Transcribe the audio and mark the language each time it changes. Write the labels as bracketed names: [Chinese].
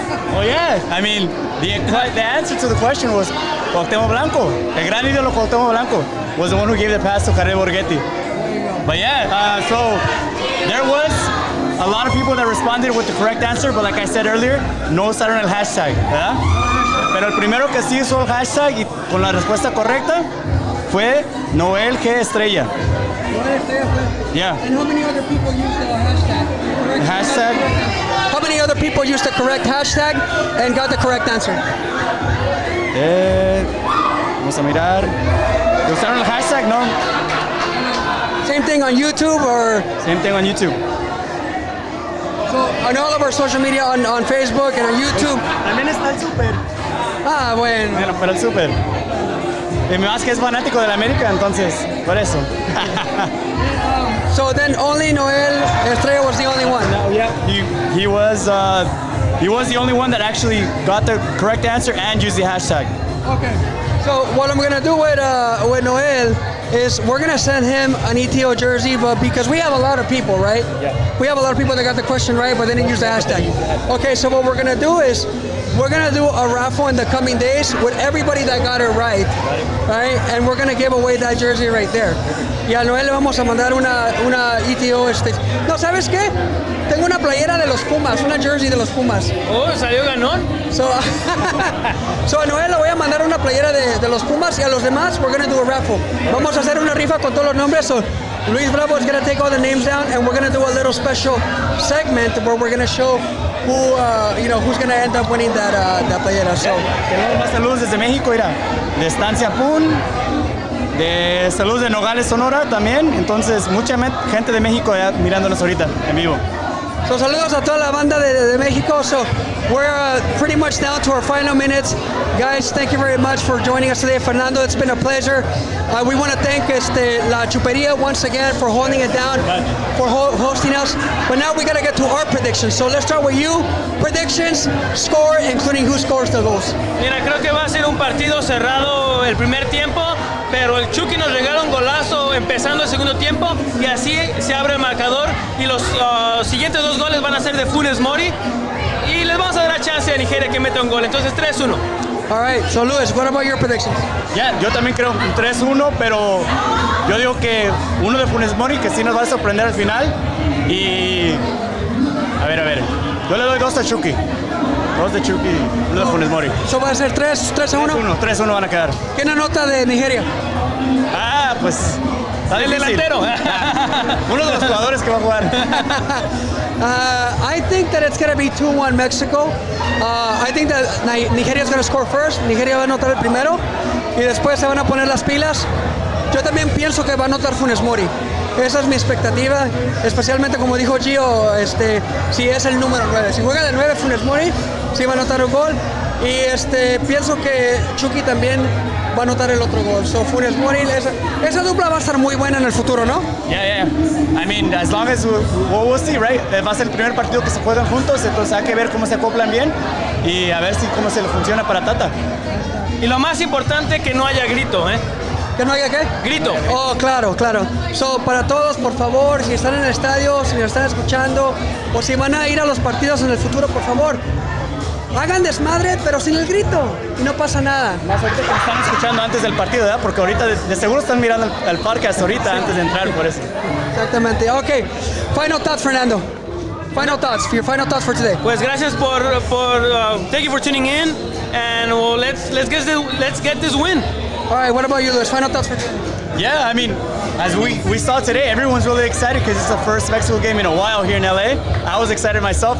[English] Well, yeah. I mean, the answer to the question was Cuauhtémoc Blanco, [Spanish] el gran ídolo [English] Cuauhtémoc Blanco, was the one who gave the pass to Jared Borghetti. But yeah, so there was a lot of people that responded with the correct answer, but like I said earlier, [Spanish] no usaron el hashtag, ¿verdad? Pero el primero que sí usó el hashtag y con la respuesta correcta fue Noel G. Estrella. Yeah. [English] And how many other people used the hashtag? Hashtag. How many other people used the correct hashtag and got the correct answer? [Spanish] Vamos a mirar. ¿Usaron el hashtag? No. [English] Same thing on YouTube or? Same thing on YouTube. So on all of our social media, on Facebook and on YouTube. [Spanish] También está el Super. Ah, bueno. Bueno, pero el Super. Y más que es fanático de la América, entonces, por eso. [English] So then only Noel Estrella was the only one. Yeah. He was the only one that actually got the correct answer and used the hashtag. Okay. So what I'm gonna do with Noel is we're gonna send him an ETO jersey, but because we have a lot of people, right? Yeah. We have a lot of people that got the question right, but they didn't use the hashtag. Okay, so what we're gonna do is we're gonna do a raffle in the coming days with everybody that got it right? And we're gonna give away that jersey right there. [Spanish] Y a Noel le vamos a mandar una ETO. No, ¿sabes qué? Tengo una playera de los Pumas, una jersey de los Pumas. Oh, salió ganón. So a Noel le voy a mandar una playera de los Pumas y a los demás [English] we're going to do a raffle. [Spanish] Vamos a hacer una rifa con todos los nombres. [English] So Luis Bravo is going to take all the names down and we're going to do a little special segment where we're going to show who's going to end up winning that playera. So [Spanish] tenemos más saludos desde México, mira, de Estancia Pun, de saludos de Nogales, Sonora también. Entonces mucha gente de México ya mirándonos ahorita en vivo. So saludos a toda la banda de México. [English] So we're pretty much down to our final minutes. Guys, thank you very much for joining us today. Fernando, it's been a pleasure. We want to thank La Chuperia once again for holding it down, for hosting us. But now we got to get to our predictions. So let's start with you. Predictions, score, including who scores the goals. [Spanish] Mira, creo que va a ser un partido cerrado el primer tiempo, pero el Chucky nos regala un golazo empezando el segundo tiempo y así se abre el marcador y los siguientes dos goles van a ser de Funes Mori y les vamos a dar la chance a Nigeria que meta un gol. Entonces 3-1. [English] All right, so Luis, what about your predictions? [Spanish] Yo también creo un 3-1, pero yo digo que uno de Funes Mori que sí nos va a sorprender al final y a ver, yo le doy 2 a Chucky. 2 de Chucky, 1 de Funes Mori. So va a ser 3-1. 3-1 van a quedar. ¿Quién anota de Nigeria? Pues está El difícil. delantero. Uno de los jugadores que va a jugar. [English] I think that it's going to be 2-1 Mexico. I think that Nigeria is going to score first. [Spanish] Nigeria va a anotar el primero y después se van a poner las pilas. Yo también pienso que va a anotar Funes Mori. Esa es mi expectativa, especialmente como dijo Gio, si es el número 9. Si juega de 9 Funes Mori, sí va a anotar un gol. Y pienso que Chucky también va a anotar el otro gol. So Funes Mori, esa dupla va a estar muy buena en el futuro, ¿no? [English] Yeah. I mean, as long as we'll see, right? [Spanish] Va a ser el primer partido que se juegan juntos, entonces hay que ver cómo se acoplan bien y a ver cómo se le funciona para Tata. Y lo más importante, que no haya grito, ¿eh? ¿Que no haya qué? Grito. Oh, claro. So, para todos, por favor, si están en el estadio, si nos están escuchando, o si van a ir a los partidos en el futuro, por favor, hagan desmadre, pero sin el grito, y no pasa nada. Más ahorita que me están escuchando antes del partido, ¿verdad? Porque ahorita de seguro están mirando el podcast ahorita antes de entrar, por eso. [English] Exactamente. Okay. Final thoughts, Fernando. Final thoughts for today. [Spanish] Pues gracias por [English] thank you for tuning in, and let's get this win. All right, what about you, Luis? Final thoughts for today. Yeah, I mean, as we saw today, everyone's really excited because it's the first Mexico game in a while here in LA. I was excited myself.